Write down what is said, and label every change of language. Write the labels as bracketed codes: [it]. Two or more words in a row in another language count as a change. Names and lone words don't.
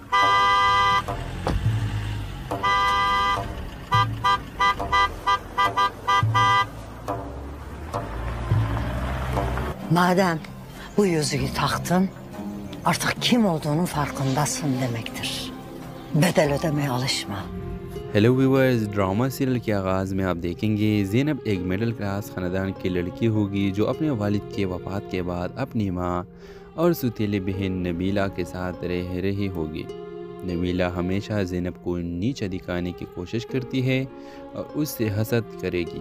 [tr] Madem bu yüzüğü taktın, artık kim olduğunun farkındasın demektir. Bedel ödemeye alışma. [en] Hello viewers, drama serial [hi] के आगाज़ में आप देखेंगे ज़ैनब एक [en] middle class [hi] ख़ानदान की लड़की होगी जो अपने वालिद के वफ़ात के बाद अपनी माँ और सौतेली बहन नबीला के साथ रह रही होगी। नबीला हमेशा ज़ैनब को नीचा दिखाने की कोशिश करती है और उससे हसद करेगी।